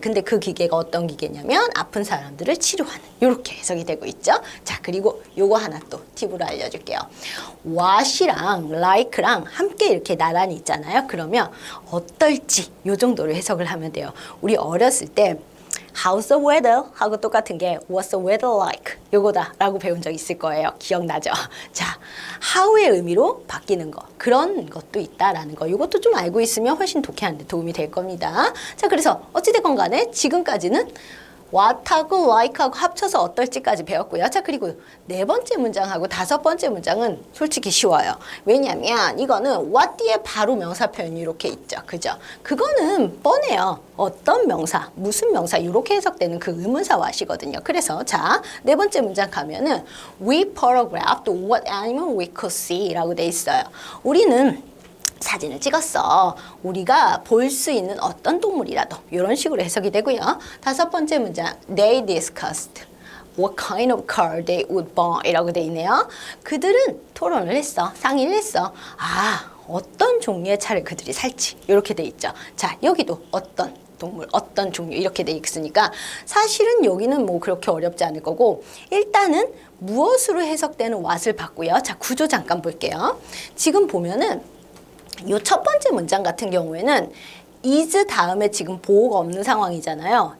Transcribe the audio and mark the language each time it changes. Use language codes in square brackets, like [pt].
[ko] 근데 그 기계가 어떤 기계냐면 아픈 사람들을 치료하는. 이렇게 해석이 되고 있죠. 자, 그리고 요거 하나 또 팁으로 알려줄게요. what이랑 like랑 함께 이렇게 나란히 있잖아요. 그러면 어떨지 요 정도로 해석을 하면 돼요. 우리 어렸을 때 [en] How's the weather? [ko] 하고 똑같은 게 [en] What's the weather like? [ko] 요거다 라고 배운 적 있을 거예요. 기억나죠? 자, how의 의미로 바뀌는 거 그런 것도 있다라는 거 요것도 좀 알고 있으면 훨씬 독해하는 데 도움이 될 겁니다. 자, 그래서 어찌됐건 간에 지금까지는 what하고 like하고 합쳐서 어떨지까지 배웠고요. 자, 그리고 네 번째 문장하고 다섯 번째 문장은 솔직히 쉬워요. 왜냐면 이거는 what 뒤에 바로 명사 표현이 이렇게 있죠. 그죠? 그거는 뻔해요. 어떤 명사, 무슨 명사 이렇게 해석되는 그 의문사 what이거든요. 그래서 자, 네 번째 문장 가면은 [en] we photographed what animal we could see [ko] 라고 돼 있어요. 우리는 사진을 찍었어. 우리가 볼 수 있는 어떤 동물이라도 이런 식으로 해석이 되고요. 다섯 번째 문장 [en] They discussed what kind of car they would buy [ko] 이라고 돼 있네요. 그들은 토론을 했어. 상의를 했어. 아, 어떤 종류의 차를 그들이 살지 이렇게 돼 있죠. 자, 여기도 어떤 동물, 어떤 종류 이렇게 돼 있으니까 사실은 여기는 뭐 그렇게 어렵지 않을 거고 일단은 무엇으로 해석되는 what을 봤고요. 자, 구조 잠깐 볼게요. 지금 보면은 이 첫 번째 문장 같은 경우에는 is 다음에 지금 보호가 없는 상황이잖아요.